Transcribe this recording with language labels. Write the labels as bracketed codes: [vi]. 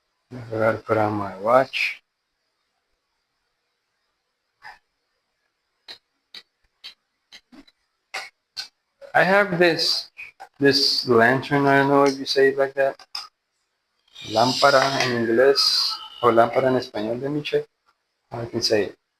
[en] I forgot to put on my watch. I have this lantern. I don't know if you say it like that. [es] Lámpara en inglés o lámpara en español. [en] Let me check how I can say it.